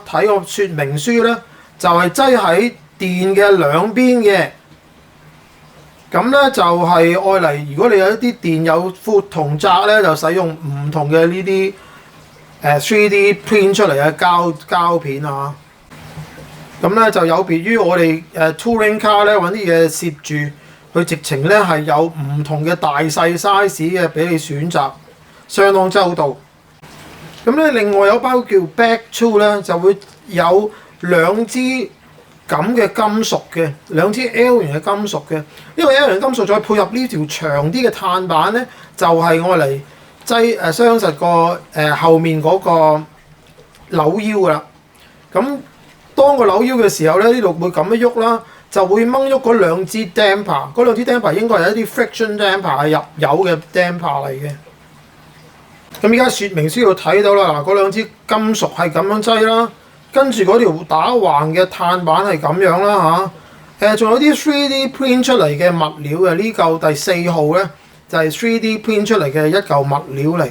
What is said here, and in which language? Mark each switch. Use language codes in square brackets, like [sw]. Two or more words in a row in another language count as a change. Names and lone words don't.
[yue] 睇個說明書咧，就係擠喺電嘅兩邊嘅。咁咧就係愛嚟，如果你有一啲電有闊同窄咧，就使用唔同嘅呢啲3D print 出嚟嘅膠片啊。咁咧就有別於我哋 [en] touring car [yue] 咧揾啲嘢攝住，佢直情咧係有唔同嘅大細 size 嘅俾你選擇，相當周到。咁咧另外有包叫 [en] back tool [yue] 咧，就會有2支咁嘅金屬嘅，2支 L 型嘅金屬嘅。呢個 L 型金屬再配合呢條長啲嘅碳板咧，就係愛嚟擠雙實個後面嗰個扭腰㗎啦。咁當個扭腰嘅時候咧，呢度會咁樣喐啦， 就會掹喐嗰兩支 damper， 嗰兩支 damper 應該係一啲 [en] friction damper [yue] 係入油嘅 damper 嚟嘅。咁依家說明書要睇到啦，嗱，嗰兩支金屬係咁樣擠啦，跟住嗰條打橫嘅碳板係咁樣啦嚇。仲有啲 3D print 出嚟嘅物料嘅，呢嚿第4號咧就係 3D print 出嚟嘅一嚿物料嚟。